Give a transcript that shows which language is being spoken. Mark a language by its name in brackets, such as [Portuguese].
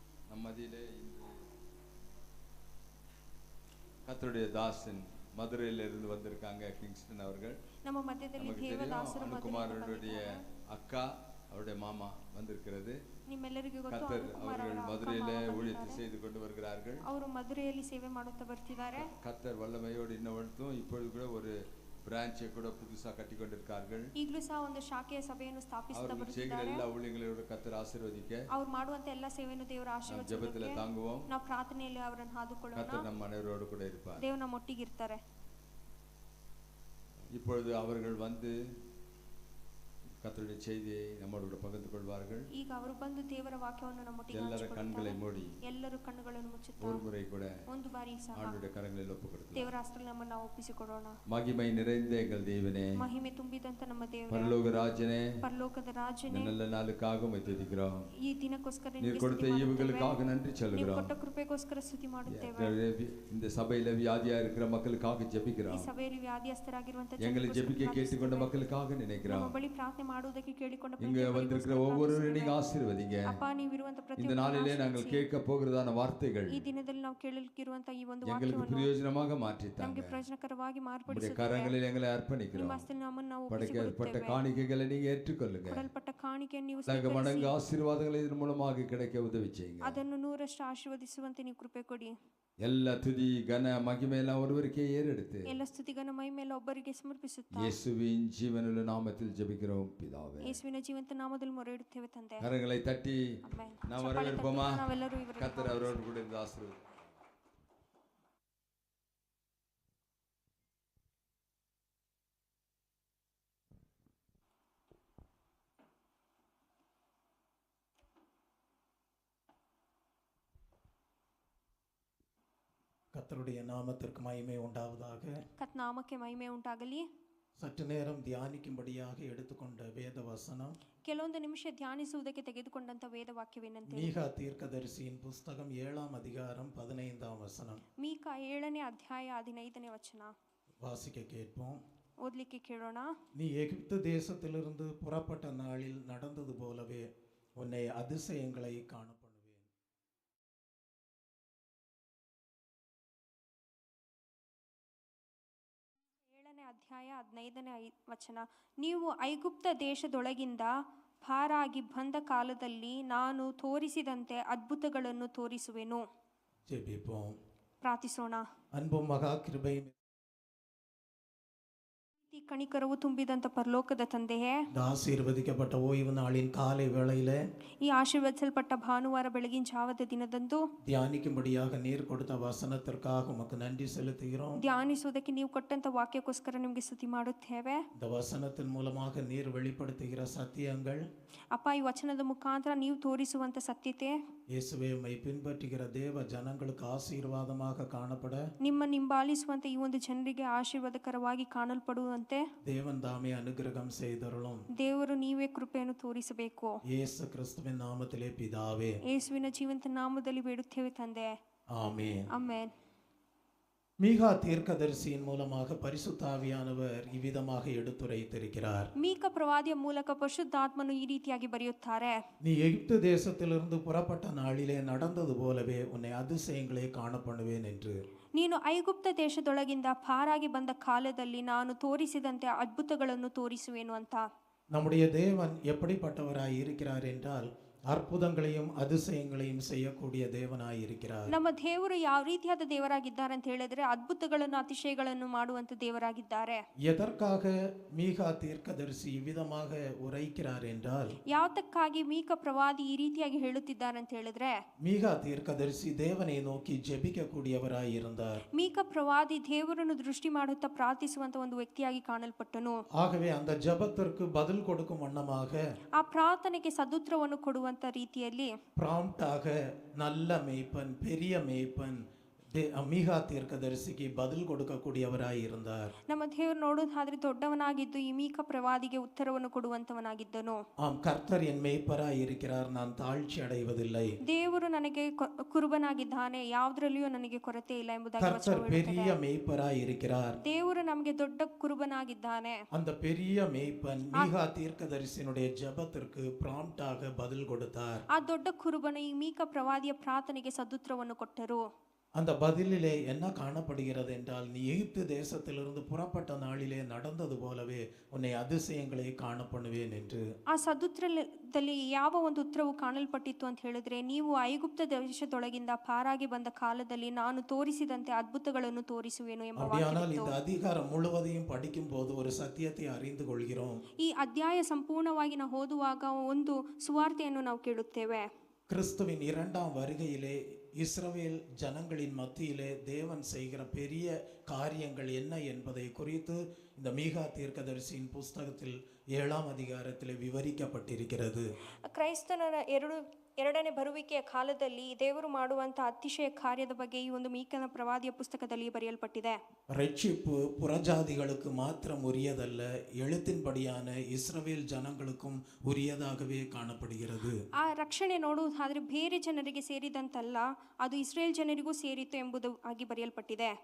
[Kannada] ನಮ್ಮ ಮಧ್ಯೆ [Tamil] கர்த்தருடைய தாசன் மதுரையிலிருந்து வந்திருக்காங்க கிங்ஸ்டன் அவர்கள். நம்ம மத்தியದಲ್ಲಿ தேவதாசರು குமாரனுடைய அக்கா அவருடைய மாமா வந்திருக்கிறது. [Kannada] ನಿಮ್ಮೆಲ್ಲರಿಗೂ ಗೊತ್ತು [Tamil] அவர்கள் மதுரையில ஊழியத்தை செய்து கொண்டு வருகிறார்கள். [Kannada] ಅವರು ಮಧುರೆಯಲ್ಲಿ ಸೇವೆ ಮಾಡುತ್ತಾ ಬರ್ತಿದ್ದಾರೆ. [Tamil] கர்த்தர் வல்லமையோடு இன்னவர்த்தும் இப்பொழுது கூட ஒரு பிரான்ச்சை கூட புதுசா கட்டி கொண்டிருக்கார்கள். [Kannada] ಈಗಲೂ ಸಹ ಒಂದು ಶಾಖೆಯ ಸಭೆಯನ್ನು ಸ್ಥಾಪಿಸುತ್ತಾ ಬರ್ತಿದ್ದಾರೆ. [Tamil] ಎಲ್ಲ ஊழியங்களோட கர்த்தர் ஆசீர்வதிக்க [Kannada] ಅವರು ಮಾಡುವಂತ ಎಲ್ಲ ಸೇವೆಯನ್ನು ದೇವರು ಆಶೀರ್ವದಿಸಲಿ. [Tamil] ಜಪದಲ್ಲಿ ತಾಂಗುவோம். [Kannada] ನಾವು ಪ್ರಾರ್ಥನೆಯಲ್ಲಿ ಅವರನ್ನು ಹಾದುಕೊಳ್ಳೋಣ. [Tamil] கர்த்தர் ನಮ್ಮ ಮನೆಯವரோடு ಕೂಡ இருப்பார். [Kannada] ದೇವರು ನಮ್ಮ ಒಟ್ಟಿಗೆ ಇರ್ತಾರೆ. [Tamil] இப்பொழுது அவர்கள் வந்து கர்த்தருடைய செய்தியை நம்மோடு பகிர்ந்து கொள்வார்கள். [Kannada] ಈಗ ಅವರು ಬಂದು ದೇವರ ವಾಕ್ಯವನ್ನು ನಮ್ಮೊಟ್ಟಿಗೆ ಹಂಚಿಕೊಳ್ಳುತ್ತಾರೆ. [Tamil] ಎಲ್ಲರ ಕಣ್ಣುகளை ಮೂಡಿ [Kannada] ಎಲ್ಲರೂ ಕಣ್ಣುಗಳನ್ನು ಮುಚ್ಚುತ್ತಾ [Tamil] ஒரு முறை கூட [Kannada] ಒಂದು ಬಾರಿ ಸಹ [Tamil] ஆண்டவருடைய கரங்களில் ஒப்புக்கொடுக்கலாம். [Kannada] ದೇವರ ಹಸ್ತದಲ್ಲಿ ನಮ್ಮನ್ನು ನಾವು ಒಪ್ಪಿಸಿಕೊಡೋಣ. [Tamil] மகிமை நிறைந்த எங்கள் தேவனே, [Kannada] ಮಹಿಮೆ ತುಂಬಿದಂತ ನಮ್ಮ ದೇವರೇ, [Tamil] பரலோக ராஜனே, [Kannada] ಪರಲೋಕದ ರಾಜನೇ, [Tamil] நல்ல நாளுக்காக உம்மை துதிக்கிறோம். [Kannada] ಈ ದಿನಕ್ಕೋಸ್ಕರ [Tamil] நீர் கொடுத்த ஈவுகளுக்காக நன்றி சொல்கிறோம். [Kannada] ಕೊಟ್ಟ ಕೃಪೆಗೋಸ್ಕರ ಸ್ತುತಿ ಮಾಡುತ್ತೇವೆ. [Tamil] இந்த சபையில வியாதியா இருக்கிற மக்களுக்காக ஜெபிக்கிறோம். [Kannada] ಈ ಸಭೆಯಲ್ಲಿ ವ್ಯಾಧಿಯಸ್ಥರಾಗಿರುವಂತ [Tamil] எங்களை ஜெபிக்க கேட்டுக்கொண்ட மக்களுக்காக நினைக்கிறோம். [Kannada] ನಮ್ಮ ಬಳಿ ಪ್ರಾರ್ಥನೆ ಮಾಡುವುದಕ್ಕೆ ಕೇಳಿಕೊಂಡ [Tamil] இங்க வந்திருக்கிற ஒவ்வொருவரையும் நீங்க ஆசீர்வதிங்க. [Kannada] அப்பா ನೀವು ಇರುವಂತ [Tamil] இந்த நாளிலே நாங்கள் கேட்க போகிறதான வார்த்தைகள் [Kannada] ಈ ದಿನದಲ್ಲಿ ನಾವು ಕೇಳಲಿರುವಂತ ಈ ಒಂದು [Tamil] எங்களுக்கு [Kannada] ವಾಕ್ಯವನ್ನು [Tamil] பிரயோஜனமாக மாற்றித்தாங்க. [Kannada] ನಮಗೆ ಪ್ರಯೋಜನಕರವಾಗಿ ಮಾರ್ಪಡಿಸಿ [Tamil] உம்முடைய கரங்களில் எங்களை அர்ப்பணிக்கிறோம். [Kannada] ನಿಮ್ಮ ಹಸ್ತದಲ್ಲಿ ನಮ್ಮನ್ನು ನಾವು [Tamil] படைக்கப்பட்ட காணிக்கைகளை நீங்க ஏற்றுக்கொள்ளுங்க. [Kannada] ಕೊಡಲ್ಪಟ್ಟ ಕಾಣಿಕೆಯನ್ನು ನೀವು [Tamil] நாங்க மடங்கு ஆசீர்வாதங்களை இதன் மூலமாக கிடைக்க உதவி செய்யுங்க. [Kannada] ಅದನ್ನು 100ರಷ್ಟು ಆಶೀರ್ವದಿಸುವಂತೆ ನೀವು ಕೃಪೆ ಕೊಡಿ. [Tamil] ಎಲ್ಲ ತುದಿ ಘನ ಮಹಿಮೆ ಎಲ್ಲ ஒருவருக்கே ஏறெடுத்து [Kannada] ಎಲ್ಲ ಸ್ತುತಿ ಘನ ಮಹಿಮೆ ಎಲ್ಲ ಒಬ್ಬರಿಗೆ ಸಮರ್ಪಿಸುತ್ತಾ [Tamil] இயேசுவின் ஜீவனுள்ள நாமத்தில் ஜெபிக்கிறோம் பிதாவே. [Kannada] ಯೇಸುವಿನ ಜೀವಂತ ನಾಮದಲ್ಲಿ ಮೊರೆಯಿಡುತ್ತೇವೆ ತಂದೆ. [Tamil] கரங்களை தட்டி நாம் வரவேற்போமா? [Kannada] ನಾವೆಲ್ಲರೂ ಇವರನ್ನು [Tamil] கர்த்தர் அவரோடு கூட இருந்து ஆசீர்வதிப்பார். கர்த்தருடைய நாமத்திற்கு மகிமை உண்டாவதாக. [Kannada] ಕರ್ತ ನಾಮಕ್ಕೆ ಮಹಿಮೆ ಉಂಟಾಗಲಿ. [Tamil] சற்று நேரம் தியானிக்கும்படியாக எடுத்துக்கொண்ட வேத வசனம் [Kannada] ಕೆಲವೊಂದು ನಿಮಿಷ ಧ್ಯಾನಿಸುವುದಕ್ಕೆ ತೆಗೆದುಕೊಂಡಂತ ವೇದ ವಾಕ್ಯವೇನಂತೆ [Tamil] மீகா தீர்க்கதரிசியின் புஸ்தகம் 7ஆம் அதிகாரம் 15ஆம் வசனம். [Kannada] ಮೀಕಾ 7ನೇ ಅಧ್ಯಾಯ 15ನೇ ವಚನ [Tamil] வாசிக்க கேட்போம். [Kannada] ಓದಲಿಕ್ಕೆ ಕೇಳೋಣ. [Tamil] நீ எகிப்து தேசத்திலிருந்து புறப்பட்ட நாளில் நடந்தது போலவே உன்னை அதிசயங்களை காணப்படுவேன். [Kannada] 7ನೇ ಅಧ್ಯಾಯ 15ನೇ ವಚನ. ನೀವು ಐಗುಪ್ತ ದೇಶದೊಳಗಿಂದ ಪಾರಾಗಿ ಬಂದ ಕಾಲದಲ್ಲಿ ನಾನು ತೋರಿಸಿದಂತೆ ಅದ್ಭುತಗಳನ್ನು ತೋರಿಸುವೆನು. [Tamil] ஜெபிப்போம். [Kannada] ಪ್ರಾರ್ಥಿಸೋಣ. [Tamil] அன்பும் மகா கிருபையும் [Kannada] ಕಣಿಕರವು ತುಂಬಿದಂತ ಪರಲೋಕದ ತಂದೆಯೇ, [Tamil] ஆசீர்வதிக்கப்பட்ட ஓய்வு நாளின் காலை வேளையில [Kannada] ಈ ಆಶೀರ್ವದಿಸಲ್ಪಟ್ಟ ಭಾನುವಾರ ಬೆಳಗಿನ ಜಾವದ ದಿನದಂದು [Tamil] தியானிக்கும்படியாக நீர் கொடுத்த வசனத்திற்காக உமக்கு நன்றி செலுத்துகிறோம். [Kannada] ಧ್ಯಾನಿಸುವುದಕ್ಕೆ ನೀವು ಕೊಟ್ಟಂತ ವಾಕ್ಯಕ್ಕೋಸ್ಕರ ನಿಮಗೆ ಸ್ತುತಿ ಮಾಡುತ್ತೇವೆ. [Tamil] இந்த வசனத்தின் மூலமாக நீர் வெளிப்படுத்துகிற சத்தியங்கள், [Kannada] ಅಪ್ಪ, ಈ ವಚನದ ಮುಖಾಂತರ ನೀವು ತೋರಿಸುವಂತ ಸತ್ಯತೆ [Tamil] இயேசுவை உம்மை பின்பற்றுகிற தேவ ஜனங்களுக்கு ஆசீர்வாதமாக காணப்பட, [Kannada] ನಿಮ್ಮ ಹಿಂಬಾಲಿಸುವಂತ ಈ ಒಂದು ಜನರಿಗೆ ಆಶೀರ್ವಾದಕರವಾಗಿ ಕಾಣಲ್ಪಡುವಂತೆ [Tamil] தேவன் தாமே அனுகிரகம் செய்தருளும். [Kannada] ದೇವರು ನೀವೇ ಕೃಪೆಯನ್ನು ತೋರಿಸಬೇಕು. [Tamil] இயேசு கிறிஸ்துவின் நாமத்திலே பிதாவே, [Kannada] ಯೇಸುವಿನ ಜೀವಂತ ನಾಮದಲ್ಲಿ ಬೇಡುತ್ತೇವೆ ತಂದೆ. [Tamil] ஆமென். [Kannada] ಆಮೆನ್. [Tamil] மீகா தீர்க்கதரிசியின் மூலமாக பரிசுத்த ஆவியானவர் இவ்விதமாக எடுத்துரைத்திருக்கிறார். [Kannada] ಮೀಕ ಪ್ರವಾದಿಯ ಮೂಲಕ ಪರಿಶುದ್ಧಾತ್ಮನು ಈ ರೀತಿಯಾಗಿ ಬರೆಯುತ್ತಾರೆ. [Tamil] நீ எகிப்து தேசத்திலிருந்து புறப்பட்ட நாளிலே நடந்தது போலவே உன்னை அதிசயங்களே காணப்படுவேன் என்று. [Kannada] ನೀನು ಐಗುಪ್ತ ದೇಶದೊಳಗಿಂದ ಪಾರಾಗಿ ಬಂದ ಕಾಲದಲ್ಲಿ ನಾನು ತೋರಿಸಿದಂತೆ ಅದ್ಭುತಗಳನ್ನು ತೋರಿಸುವೆನು ಅಂತ. [Tamil] நம்முடைய தேவன் எப்படிப்பட்டவராய் இருக்கிறார் என்றால் அற்புதங்களையும் அதிசயங்களையும் செய்யக்கூடிய தேவனாய் இருக்கிறார். [Kannada] ನಮ್ಮ ದೇವರು ಯಾವ ರೀತಿಯಾದ ದೇವರಾಗಿದ್ದಾರೆ ಅಂತ ಹೇಳಿದ್ರೆ ಅದ್ಭುತಗಳನ್ನು ಅತಿಶಯಗಳನ್ನು ಮಾಡುವಂತ ದೇವರಾಗಿದ್ದಾರೆ. [Tamil] எதற்காக மீகா தீர்க்கதரிசி இவ்விதமாக உரைக்கிறார் என்றால், [Kannada] ಯಾವತ್ತಕ್ಕಾಗಿ ಮೀಕ ಪ್ರವಾದಿ ಈ ರೀತಿಯಾಗಿ ಹೇಳುತ್ತಿದ್ದಾರೆ ಅಂತ ಹೇಳಿದ್ರೆ, [Tamil] மீகா தீர்க்கதரிசி தேவனை நோக்கி ஜெபிக்க கூடியவராய் இருந்தார். [Kannada] ಮೀಕ ಪ್ರವಾದಿ ದೇವರನ್ನು ದೃಷ್ಟಿ ಮಾಡುತ್ತಾ ಪ್ರಾರ್ಥಿಸುವಂತ ಒಂದು ವ್ಯಕ್ತಿಯಾಗಿ ಕಾಣಲ್ಪಟ್ಟನು. [Tamil] ஆகவே அந்த ஜெபத்திற்கு பதில் கொடுக்கும் வண்ணமாக, [Kannada] ಆ ಪ್ರಾರ್ಥನೆಗೆ ಸದುತ್ತರವನ್ನು ಕೊಡುವಂತ ರೀತಿಯಲ್ಲಿ [Tamil] ப்ராம்ப்டாக நல்ல மேய்ப்பன், பெரிய மேய்ப்பன், மீகா தீர்க்கதரிசிக்கு பதில் கொடுக்கக்கூடியவராய் இருந்தார். [Kannada] ನಮ್ಮ ದೇವರು ನೋಡೋದಾದ್ರೆ ದೊಡ್ಡವನಾಗಿದ್ದು ಈ ಮೀಕ ಪ್ರವಾದಿಗೆ ಉತ್ತರವನ್ನು ಕೊಡುವಂತವನಾಗಿದ್ದನು. [Tamil] ஆம், கர்த்தர் என் மேய்ப்பராய் இருக்கிறார், நான் தாழ்ச்சி அடைவதில்லை. [Kannada] ದೇವರು ನನಗೆ ಕುರುಬನಾಗಿದ್ದಾನೆ, ಯಾವುದರಲ್ಲಿಯೂ ನನಗೆ ಕೊರತೆ ಇಲ್ಲ ಎಂಬುದಾಗಿ [Tamil] கர்த்தர் பெரிய மேய்ப்பராய் இருக்கிறார். [Kannada] ದೇವರು ನಮಗೆ ದೊಡ್ಡ ಕುರುಬನಾಗಿದ್ದಾನೆ. [Tamil] அந்த பெரிய மேய்ப்பன் மீகா தீர்க்கதரிசியினுடைய ஜெபத்திற்கு ப்ராம்ப்டாக பதில் கொடுத்தார். [Kannada] ಆ ದೊಡ್ಡ ಕುರುಬನು ಈ ಮೀಕ ಪ್ರವಾದಿಯ ಪ್ರಾರ್ಥನೆಗೆ ಸದುತ್ತರವನ್ನು ಕೊಟ್ಟರು. [Tamil] அந்த பதிலிலே என்ன காணப்படுகிறது என்றால், நீ எகிப்து தேசத்திலிருந்து புறப்பட்ட நாளிலே நடந்தது போலவே உன்னை அதிசயங்களை காணப்படுவேன் என்று. [Kannada] ಆ ಸದುತ್ತರದಲ್ಲಿ ಯಾವ ಒಂದು ಉತ್ತರವು ಕಾಣಲ್ಪಟ್ಟಿತ್ತು ಅಂತ ಹೇಳಿದ್ರೆ, ನೀವು ಐಗುಪ್ತ ದೇಶದೊಳಗಿಂದ ಪಾರಾಗಿ ಬಂದ ಕಾಲದಲ್ಲಿ ನಾನು ತೋರಿಸಿದಂತೆ ಅದ್ಭುತಗಳನ್ನು ತೋರಿಸುವೆನು ಎಂಬ [Tamil] அப்படியானால் இந்த அதிகாரம் முழுவதையும் படிக்கும் போது ஒரு சத்தியத்தை அறிந்து கொள்கிறோம். [Kannada] ಈ ಅಧ್ಯಾಯ ಸಂಪೂರ್ಣವಾಗಿ ನಾವು ಓದುವಾಗ ಒಂದು ಸುವಾರ್ತೆಯನ್ನು ನಾವು ಕೇಳುತ್ತೇವೆ. [Tamil] கிறிஸ்துவின் இரண்டாம் வருகையிலே இஸ்ரவேல் ஜனங்களின் மத்தியிலே தேவன் செய்கிற பெரிய காரியங்கள் என்ன என்பதை குறித்து இந்த மீகா தீர்க்கதரிசியின் புஸ்தகத்தில் 7ஆம் அதிகாரத்தில் விவரிக்கப்பட்டிருக்கிறது. [Kannada] ಕ್ರೈಸ್ತನ ಎರಡನೇ ಬರುವಿಕೆಯ ಕಾಲದಲ್ಲಿ ದೇವರು ಮಾಡುವಂತಹ ಅತಿಶಯ ಕಾರ್ಯದ ಬಗ್ಗೆ ಈ ಒಂದು ಮೀಕನ ಪ್ರವಾದಿಯ ಪುಸ್ತಕದಲ್ಲಿ ಬರೆಯಲ್ಪಟ್ಟಿದೆ. [Tamil] ரட்சிப்பு புறஜாதிகளுக்கு மாத்திரம் உரியதல்ல, எழுத்தின்படியான இஸ்ரவேல் ஜனங்களுக்கும் உரியதாகவே காணப்படுகிறது. [Kannada] ಆ ರಕ್ಷಣೆ ನೋಡುವುದಾದ್ರೆ ಬೇರೆ ಜನರಿಗೆ ಸೇರಿದಂತಲ್ಲ, ಅದು ಇಸ್ರೇಲ್ ಜನರಿಗೂ ಸೇರಿತು ಎಂಬುದು ಆಗಿ ಬರೆಯಲ್ಪಟ್ಟಿದೆ.